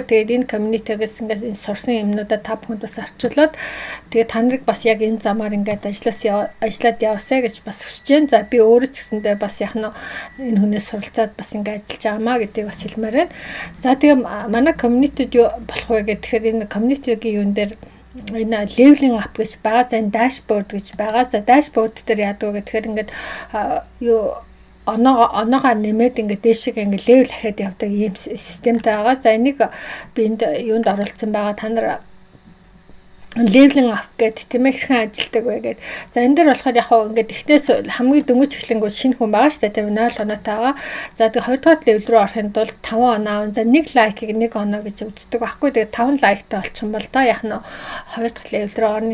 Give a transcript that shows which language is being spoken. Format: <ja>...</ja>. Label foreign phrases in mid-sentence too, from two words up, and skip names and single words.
<mn>Тэгээд энэ community-гээс ингээд энэ сурсан юмнуудаа та бүхэнд бас орчуулад тэгээд та нарыг бас яг энэ замаар ингээд ажиллаад яваасаа гэж бас хүсэж байна. За би өөрөө ч гэсэндээ бас яг энэ хүнээс суралцаад бас ингээд ажиллаж байгаамаа гэдгийг бас хэлмээр байна. За тэгээд манай community-д юу болох вэ гэхээр энэ community-гийн юун дээр энэ</mn> <en>leveling up</en> <mn>гэж байгаа. За энэ dashboard гэж байгаа. За dashboard дээр яадаг вэ гэхээр ингээд юу оноогоо нэмээд ингээд дээшээ ингээд левел ахаад явдаг ийм системтэй байгаа. За энийг би энд юунд оруулсан байгаа. Та нар</mn> <en>leveling up</en> <mn>гэдэг тийм ээ хэрхэн ажилтдаг вэ гэдэг. За энэ дээр болохоор яг ингээд эхнээс хамгийн дөнгөж эхлэнгүүд шинэ хүн байгаа шүү дээ тийм 0 оноотой байгаа. За тэгээ хоёрдугаар level руу орохын тулд 5 оноо. За 1 лайкийг 1 оноо гэж үздэг байхгүй. Тэгээ 5 лайктай болчих юм бол та яг нь 2 дахь level руу орно.</mn>